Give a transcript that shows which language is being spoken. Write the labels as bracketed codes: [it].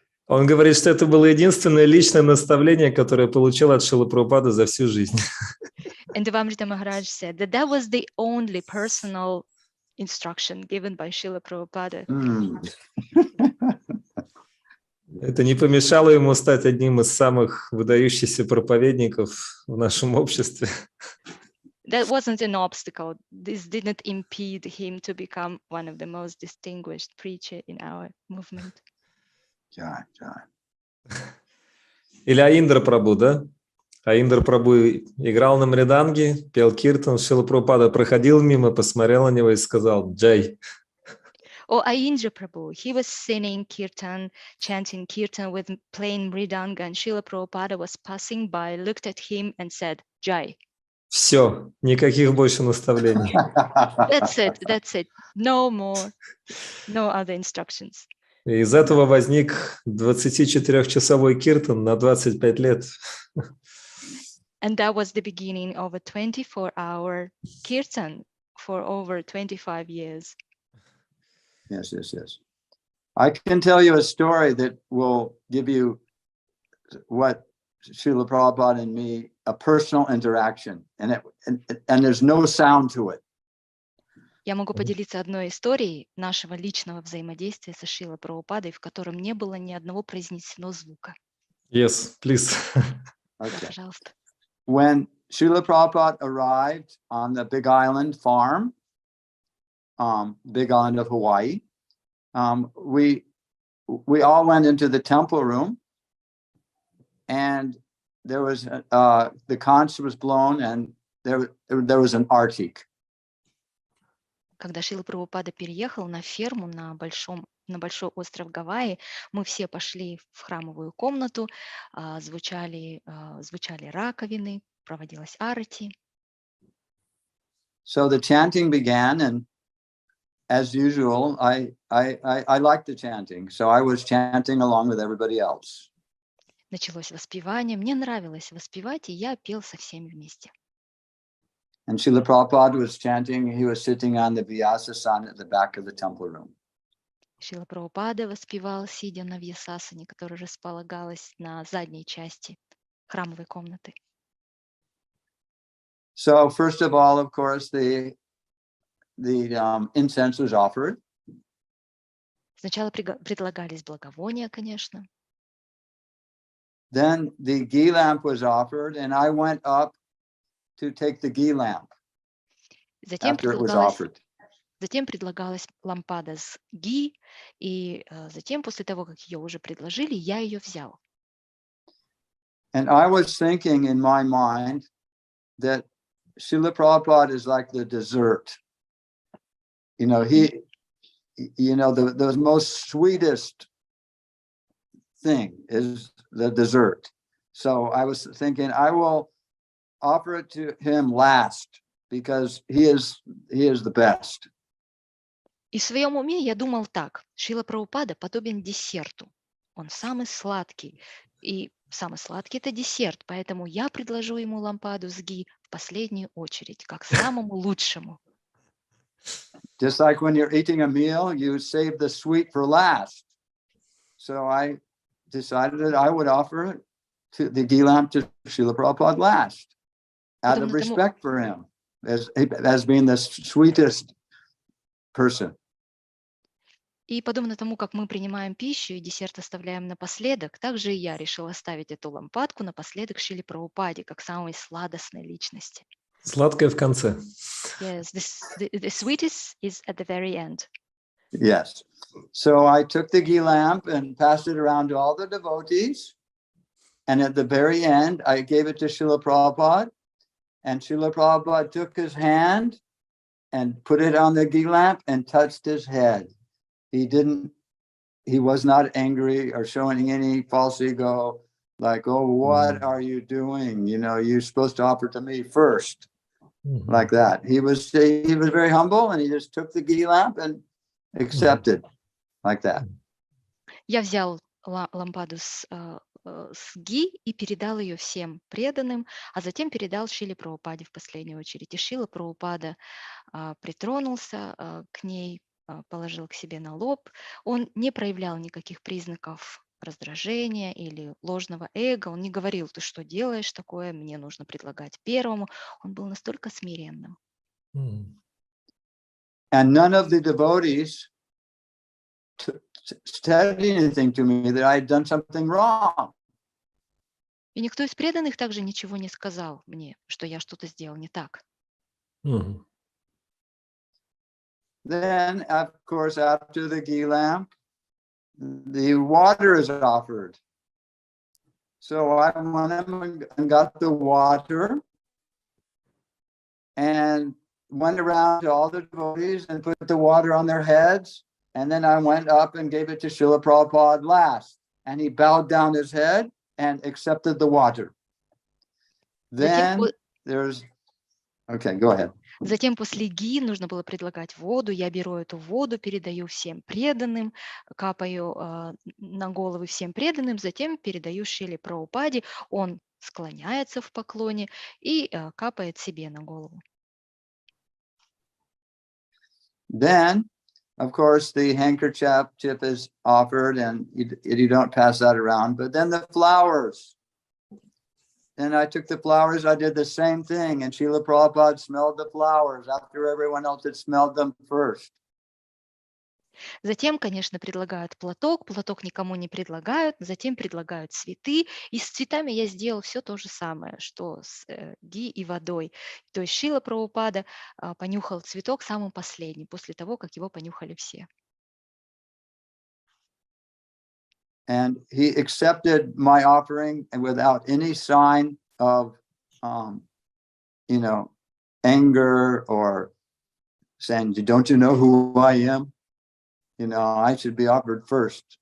[ru] Он говорит, что это было единственное личное наставление, которое получил от Шрилы Прабхупады за всю жизнь. [en] And Devamrita Maharaj said that was the only personal instruction given by Srila Prabhupada. [ru] Это не помешало ему стать одним из самых выдающихся проповедников в нашем обществе. [en] That wasn't an obstacle. This didn't impede him to become one of the most distinguished preachers in our movement. [ru] Или Аиндра Прабху, да? Аиндра Прабху играл на мриданге, пел киртан, Шрила Прабхупада проходил мимо, посмотрел на него и сказал: «Джай». [en] Or Aindra Prabhu, he was singing kirtan, chanting kirtan with playing mridanga, and Srila Prabhupada was passing by, looked at him and said, Jai. [ru] Все, никаких больше наставлений. [en] That's it. No more, no other instructions. [ru] И из этого возник 24-часовой киртан на 25 лет. [en] And that was the beginning of a 24-hour kirtan for over 25 years. Yes. I can tell you a story that will give you what Srila Prabhupada and me, a personal interaction, and there's no sound to it. [ru] Я могу поделиться одной историей нашего личного взаимодействия со Шрилой Прабхупадой, в котором не было ни одного произнесено звука. [en] Yes, please. [ru] Да, [en] Okay. [ru] пожалуйста. [en] When Srila Prabhupada arrived on the Big Island farm, Big Island of Hawaii, we all went into the temple room, and there was the conch was blown, and there was an artik. [ru] Когда Шрила Прабхупада переехал на ферму на большой остров Гавайи, мы все пошли в храмовую комнату, звучали раковины, проводилась арати. [en] So the chanting began, and as usual, I liked the chanting, so I was chanting along with everybody else. [ru] Началось воспевание, мне нравилось воспевать, и я пел со всеми вместе. [en] And Srila Prabhupada was chanting. He was sitting on the Vyasasana at the back of the temple room. [ru] Шрила Прабхупада воспевал, сидя на вьясасане, которая располагалась на задней части храмовой комнаты. [en] So first of all, of course, the incense was offered. [ru] Сначала предлагались благовония, конечно. [en] Then the ghee lamp was offered, and I went up to take the ghee lamp after it was offered. [ru] Затем предлагалась лампада с ги, и затем, после того, как ее уже предложили, я ее взял. [en] And I was thinking in my mind that Srila Prabhupada is like the dessert. You know, the most sweetest thing is the dessert. So I was thinking I will offer it to him last because he is the best. [ru] И в своем уме я думал так: Шрила Прабхупада подобен десерту. Он самый сладкий, и самый сладкий – это десерт, поэтому я предложу ему лампаду с ги в последнюю очередь, как самому лучшему. [en] Just like when you're eating a meal, you save the sweet for last. So I decided that I would offer the ghee lamp to Srila Prabhupada last, out of respect for him as being the sweetest person. [ru] И подобно тому, как мы принимаем пищу и десерт оставляем напоследок, также и я решила оставить эту лампадку напоследок Шриле Прабхупаде, как самой сладостной личности. Сладкое в конце. [en] Yes, the sweetest is at the very end. Yes. So I took the ghee lamp and passed it around to all the devotees. And at the very end, I gave it to Srila Prabhupada. And Srila Prabhupada took his hand and put it on the ghee lamp and touched his head. He was not angry or showing any false ego, like, oh, what are you doing? You know, you're supposed to offer to me first, like that. He was very humble, and he just took the ghee lamp and accepted, like that. [ru] Я взял лампаду с ги и передал ее всем преданным, а затем передал Шриле Прабхупаде в последнюю очередь. И Шрила Прабхупада притронулся к ней, положил к себе на лоб. Он не проявлял никаких признаков раздражения или ложного эго. Он не говорил: ты что делаешь такое, мне нужно предлагать первому. Он был настолько смиренным. [en] And none of the devotees said anything to me that I had done something wrong. [ru] И никто из преданных также ничего не сказал мне, что я что-то сделал не так. [en] Then, of course, after the ghee lamp, the water is offered. So I went and got the water and went around to all the devotees and put the water on their heads. And then I went up and gave it to Srila Prabhupada last. And he bowed down his head and accepted the water. Then there's... Okay, go ahead. [ru] Затем после ги нужно было предлагать воду. Я беру эту воду, передаю всем преданным, капаю на головы всем преданным, затем передаю Шриле Прабхупаде. Он склоняется в поклоне и капает себе на голову. [en] Then, of course, the handkerchief is offered, and you don't pass that around. But then the flowers. and I took the flowers, I did the same thing. And Srila Prabhupada smelled the flowers after everyone else had smelled them first. [ru] Затем, конечно, предлагают платок, платок никому не предлагают, затем предлагают цветы, и с цветами я сделал все то же самое, что с ги и водой. То есть Шрила Прабхупада понюхал цветок самым последним, после того, как его понюхали все. [en] And he accepted my offering and without any sign of, anger or saying, don't you know who I am? I should be offered first.